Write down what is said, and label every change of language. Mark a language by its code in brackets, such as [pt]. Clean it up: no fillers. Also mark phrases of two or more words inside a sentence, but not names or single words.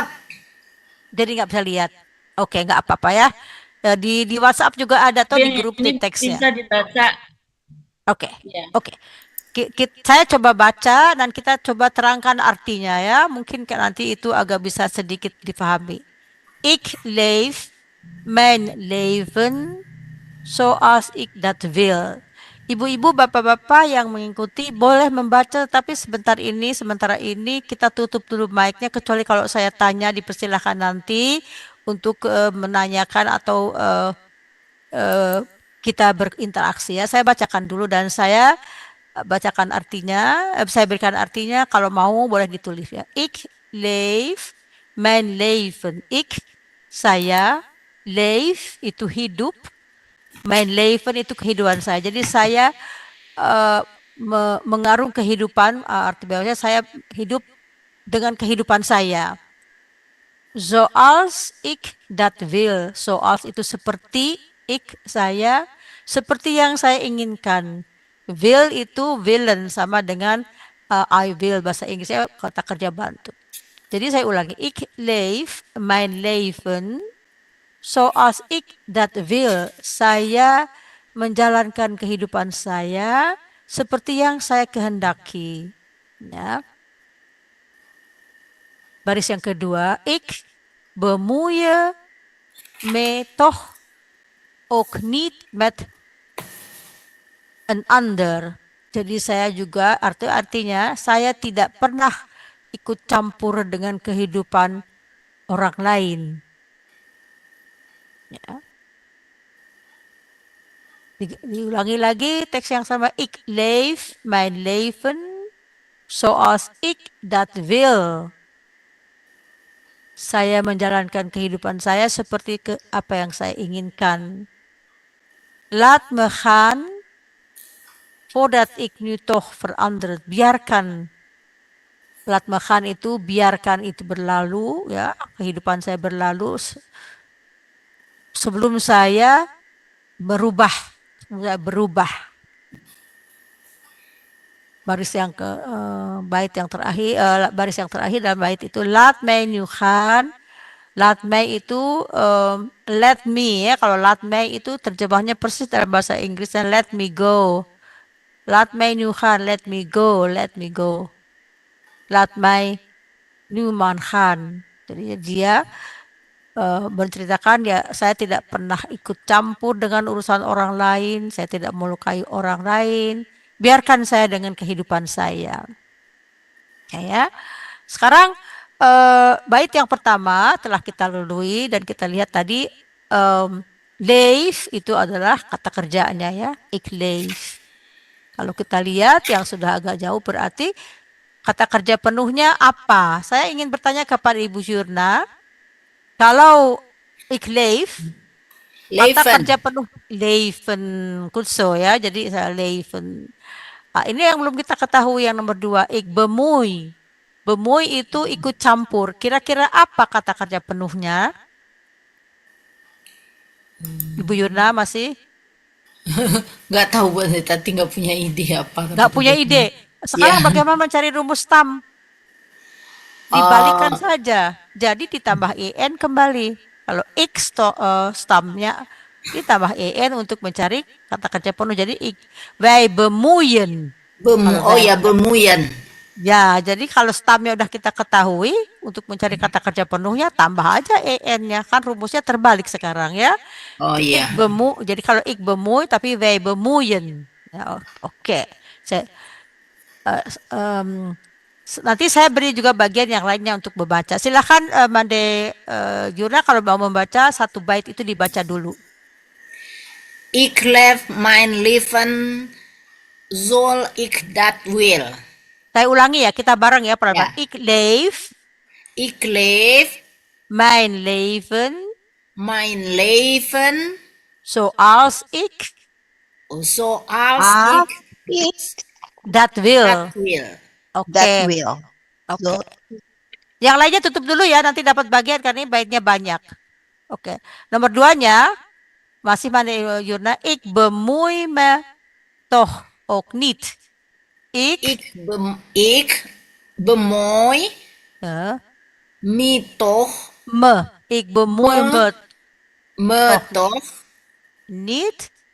[id] Jadi nggak bisa lihat. Oke, nggak apa-apa ya. Di WhatsApp juga ada atau di grup di Ini teksnya. bisa dibaca. Oke, Ya. oke. Saya coba baca dan kita coba terangkan artinya ya. Mungkin nanti itu agak bisa sedikit dipahami. [nl] Ik leef mijn leven zoals ik dat wil. [id] Ibu-ibu, bapak-bapak yang mengikuti boleh membaca, tapi sementara ini kita tutup dulu mic-nya, kecuali kalau saya tanya dipersilahkan nanti untuk menanyakan atau kita berinteraksi ya. Saya bacakan dulu dan saya bacakan artinya, saya berikan artinya, kalau mau boleh ditulis ya. [nl] Ik leef mijn leven. Ik, [id] saya, leef itu hidup, [nl] mijn leven [id] itu kehidupan saya. Jadi saya mengarung kehidupan, arti bawahnya saya hidup dengan kehidupan saya. [nl] Zoals ik dat wil. [id] Zoals itu seperti, ik saya, seperti yang saya inginkan. Will itu willen sama dengan [en] I will, [id] bahasa Inggrisnya kata kerja bantu. Jadi saya ulangi, [nl] ik leef mijn leven zoals ik dat wil. [id] Saya menjalankan kehidupan saya seperti yang saya kehendaki. Ya. Baris yang kedua, [nl] ik bemoeien me toch ook niet met een ander. [id] Jadi saya juga artinya saya tidak pernah ikut campur dengan kehidupan orang lain. Ya. Diulangi lagi teks yang sama. [nl] Ik leef mijn leven zoals ik dat wil. [id] Saya menjalankan kehidupan saya seperti apa yang saya inginkan. [nl] Laat me gaan voordat ik nu toch veranderd. [id] Biarkan. [nl] Laat me gaan [id] itu biarkan itu berlalu ya, kehidupan saya berlalu sebelum saya berubah. Baris yang bait yang terakhir, baris yang terakhir dalam bait itu [nl] laat mij nu gaan. Laat mij [id] itu [en] let me [id] ya. Kalau [nl] laat mij [id] itu terjemahnya persis dalam bahasa Inggrisnya [en] let me go. [nl] Laat mij nu gaan, [en] let me go, let me go. [nl] Laat mij nu maar gaan. [id] Jadi dia menceritakan ya, saya tidak pernah ikut campur dengan urusan orang lain, saya tidak melukai orang lain, biarkan saya dengan kehidupan saya. Ya. Sekarang bait yang pertama telah kita lalui dan kita lihat tadi leef itu adalah kata kerjanya ya, [nl] ik leef. [id] Kalau kita lihat yang sudah agak jauh berarti kata kerja penuhnya apa? Saya ingin bertanya kepada Ibu Jurna, kalau [nl] ik leef, [id] kata kerja penuh leven, kulso ya, jadi saya leven. Nah, ini yang belum kita ketahui yang nomor 2, [nl] ik bemoei. [id] Bemoei itu ikut campur. Kira-kira apa kata kerja penuhnya? Ibu Yurna masih? Nggak tahu buat saya, tadi nggak punya ide apa. Nggak punya ide. Sekarang bagaimana mencari rumus stam? Dibalikan saja. Jadi ditambah en kembali. Kalau x stamnya ditambah en untuk mencari kata kerja penuh. [nl] Jadi wij bemoeien. [id] Oh ya, bemoeien. Ya, jadi kalau stamnya udah kita ketahui, untuk mencari kata kerja penuhnya tambah aja en-nya. Kan rumusnya terbalik sekarang ya. Oh iya. Jadi kalau [nl] ik bemoei tapi wij bemoeien. [id] Ya, oke. Nanti saya beri juga bagian yang lainnya untuk membaca. Silakan Mande Juna kalau mau membaca satu bait itu dibaca dulu. [nl] Ik leef mijn leven zoals ik dat wil. [id] Saya ulangi ya, kita bareng ya pelan-pelan. Ya. [nl] Ik leef mijn leven zoals ik dat wil. [id] Oke. [en] That will. [id] Oke. Yang lainnya tutup dulu ya, nanti dapat bagian karena ini baitnya banyak. Oke. Nomor 2-nya masih Mande Juna. [nl] Ik bemoei me toch ook niet. Ik bemoei me toch. Ik bemoei me toch niet.